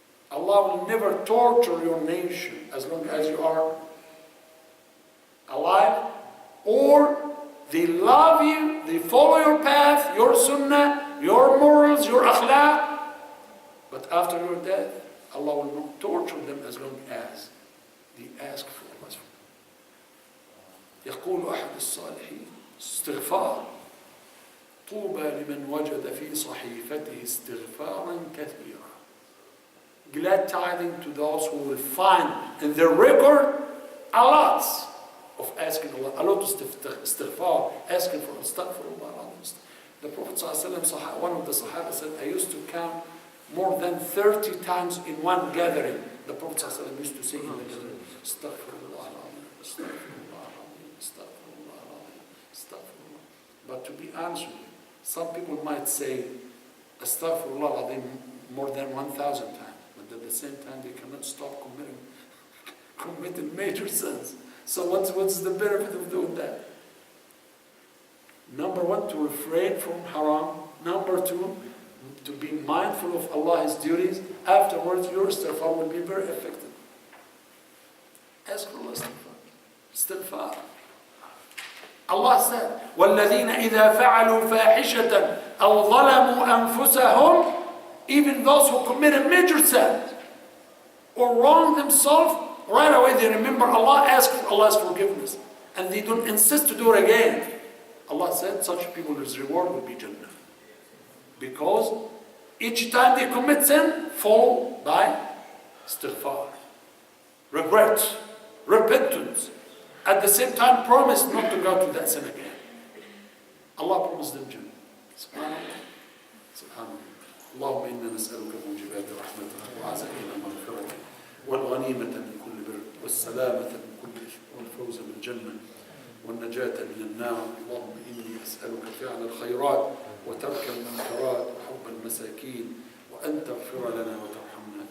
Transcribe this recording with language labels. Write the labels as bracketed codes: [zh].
[en] Allah will never torture your nation as long as you are alive, or they love you, they follow your path, your sunnah, your morals, your akhlaq. But after your death, Allah will not torture them as long as they ask for Allah's forgiveness. [ar] يقول أحد الصالحين استغفار طوبى لمن وجد في صحيفته استغفارا كثيرا. [en] Glad tidings to those who will find in their record a lot of asking Allah, a lot of istighfar, asking for astaghfirullah. The Prophet ﷺ, one of the Sahaba said, I used to count more than 30 times in one gathering. The Prophet ﷺ used to say in the gathering, astaghfirullah, astaghfirullah, astaghfirullah, astaghfirullah. But to be honest with you, some people might say astaghfirullah more than 1,000 times, but at the same time they cannot stop committing major sins. So what's the benefit of doing that? Number one, to refrain from haram. Number two, to be mindful of Allah's duties. Afterwards, your istighfar will be very effective. Ask for Allah istighfar. Allah said, [ar] وَالَّذِينَ إِذَا فَعَلُوا فَاحِشَةً أَوْ ظَلَمُوا أَنفُسَهُمْ. [en] Even those who commit a major sin or wrong themselves, right away they remember Allah, ask for Allah's forgiveness, and they don't insist to do it again. Allah said such people's reward will be Jannah. Because each time they commit sin, followed by istighfar, regret, repentance. At the same time, promise not to go to that sin again. Allah promised them Jannah. Subhanallah. Subhanallah. [ar] اللهم إنا نسألك موجبات رحمتك وعزائم مغفرتك والغنيمة من كل بر والسلامة من كل إثم والفوز بالجنة والنجاة من النار. اللهم إني أسألك فعل الخيرات وترك المنكرات وحب المساكين وأن تغفر لنا وترحمنا.